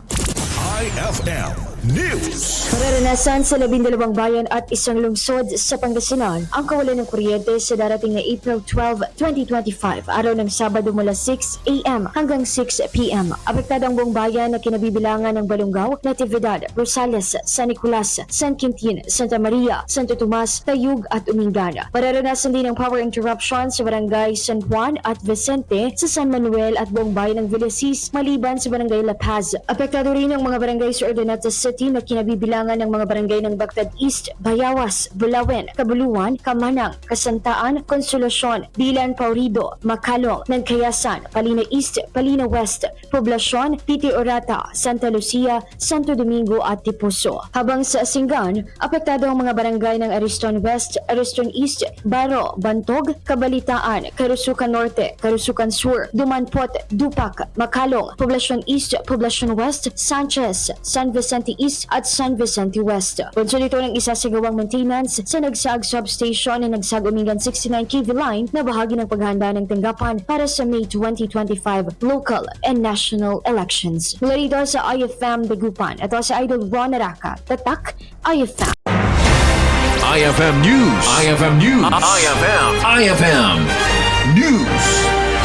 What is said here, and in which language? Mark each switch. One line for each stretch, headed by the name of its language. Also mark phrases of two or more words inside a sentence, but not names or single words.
Filipino: IFM News. Mararanasan sa 12 bayan at isang lungsod sa Pangasinan ang kawalan ng kuryente sa darating na April 12, 2025, araw ng Sabado mula 6 a.m. hanggang 6 p.m. Apektado ang buong bayan na kinabibilangan ng Balongaw, Natividad, Rosales, San Nicolas, San Quintin, Santa Maria, Santo Tomas, Tayug at Umingan. Mararanasan din ang
English: power interruption
Filipino: sa barangay San Juan at Vicente sa San Manuel at buong bayan ng Villasis maliban sa barangay La Paz. Apektado rin ang mga barangay sa Ordonata City na kinabibilangan ng mga barangay ng Bagtad East, Bayawas, Bulawen, Kabuluan, Kamanang, Kasantaan, Konsolasyon, Bilan, Paurido, Makalong, Nagkayasan, Palina East, Palina West, Poblasyon, Titi Orata, Santa Lucia, Santo Domingo at Tipuso. Habang sa Asingan, apektado ang mga barangay ng Ariston West, Ariston East, Baro, Bantog, Kabalitaan, Karusukan Norte, Karusukan Sur, Dumanpot, Dupak, Makalong, Poblasyon East, Poblasyon West, Sanchez, San Vicente East at San Vicente West. Punso dito ng isasagawang maintenance sa Nagsag Substation na Nagsag Umingan 69 kV line na bahagi ng paghahanda ng tanggapan para sa May 2025
English: local and national elections.
Filipino: Mula dito sa IFM Dagupan, ito si Idol Ron Araka, Tatak, IFM. IFM News. IFM News. IFM News.